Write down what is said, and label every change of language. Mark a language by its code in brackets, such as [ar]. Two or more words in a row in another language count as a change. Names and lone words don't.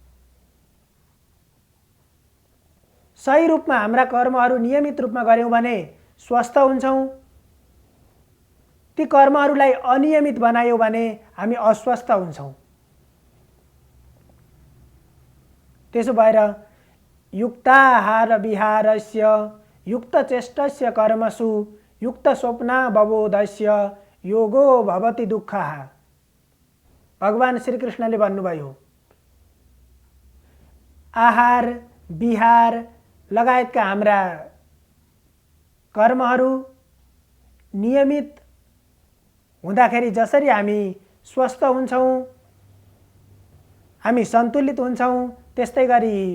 [ne] सही रूपमा हाम्रा कर्महरू नियमित रूपमा गर्यौं भने स्वस्थ हुन्छौं। ती कर्महरूलाई अनियमित बनायौं भने हामी अस्वस्थ हुन्छौं। त्यसो भएर [sa] युक्ताहार विहारस्य युक्तचेष्टस्य कर्मसु युक्त स्वप्नावबोधस्य योगो भवति दुःखः। [ne] भगवान श्री कृष्णले भन्नुभयो, आहार विहार लगायतका हाम्रा कर्महरू नियमित हुँदाखेरि जसरी हामी स्वस्थ हुन्छौं, हामी सन्तुलित हुन्छौं, त्यस्तै गरी